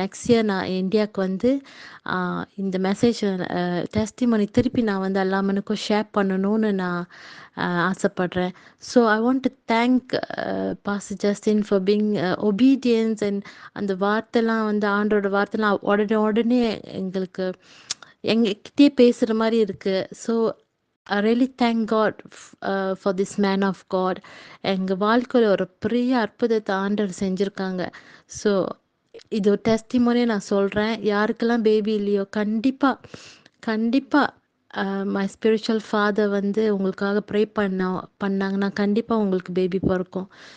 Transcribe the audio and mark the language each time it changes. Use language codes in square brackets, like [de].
[ta] Next year நான் இந்தியாவுக்கு வந்து இந்த மெசேஜ் டெஸ்டிமோனி திருப்பி நான் வந்து எல்லா மனுக்கும் ஷேர் பண்ணணும்னு நான் ஆசைப்படுறேன். [en] so I want to thank pastor Justin for being obedience and [ta] அந்த வார்த்தைலாம் வந்து ஆண்டோட வார்த்தைலாம் உடனே உடனே எங்களுக்கு எங்ககிட்டயே பேசுகிற மாதிரி இருக்குது. [en] So I really thank God for this man of God. [ta] எங்கள் வாழ்க்கையில் ஒரு பெரிய அற்புதத்தை ஆண்டவர் செஞ்சுருக்காங்க. ஸோ இது ஒரு டெஸ்டிமோனியை நான் சொல்கிறேன். யாருக்கெல்லாம் பேபி இல்லையோ கண்டிப்பாக [en] my spiritual father [ta] வந்து உங்களுக்காக ப்ரே பண்ணாங்கன்னா கண்டிப்பாக உங்களுக்கு பேபி பிறக்கும்.